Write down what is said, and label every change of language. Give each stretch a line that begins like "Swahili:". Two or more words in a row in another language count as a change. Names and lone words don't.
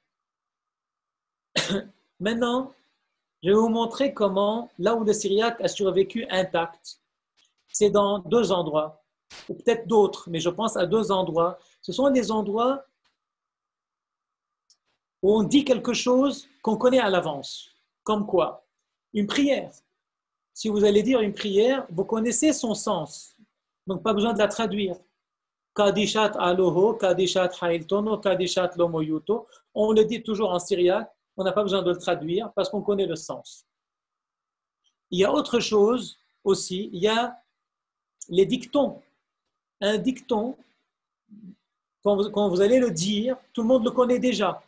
French: Maintenant, je vais vous montrer comment, là où le syriaque a survécu intact, c'est dans deux endroits, ou peut-être d'autres, mais je pense à deux endroits. Ce sont des endroits où on dit quelque chose qu'on connaît à l'avance. Comme quoi? Une prière. Si vous allez dire une prière, vous connaissez son sens. Donc, pas besoin de la traduire.
Classical Syriac: ܩܕܝܫܬ ܐܠܗܐ، ܩܕܝܫܬ ܚܝܠܬܢܐ، ܩܕܝܫܬ ܠܐ ܡܝܘܬܐ.
French: On le dit toujours en syriaque. On n'a pas besoin de le traduire parce qu'on connaît le sens. Il y a autre chose aussi. Il y a les dictons. Un dicton, quand vous allez le dire, tout le monde le connaît déjà.